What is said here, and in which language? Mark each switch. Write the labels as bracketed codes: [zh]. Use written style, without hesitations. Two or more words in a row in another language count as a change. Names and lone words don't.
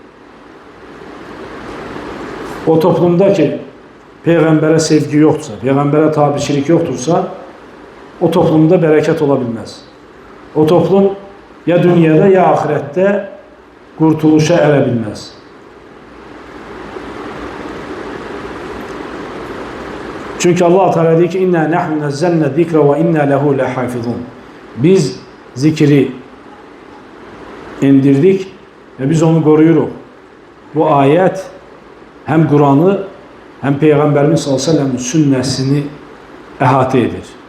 [tr] O toplumdaki peygambere sevgi yoksa, peygambere tabiçilik yoktursa o toplumda bereket olabilmez. O toplum ya dünyada ya ahirette kurtuluşa erebilmez. Çünkü Allah Teala diyor ki [ar] إنا نحن نزلنا الذكر وإنا له لحافظون. [tr] Biz zikri indirdik ve biz onu koruyoruz. Bu ayet hem Kur'an'ı hem Peygamberimiz [ar] صلى الله عليه وسلم'in [tr] sünnesini ehate edir.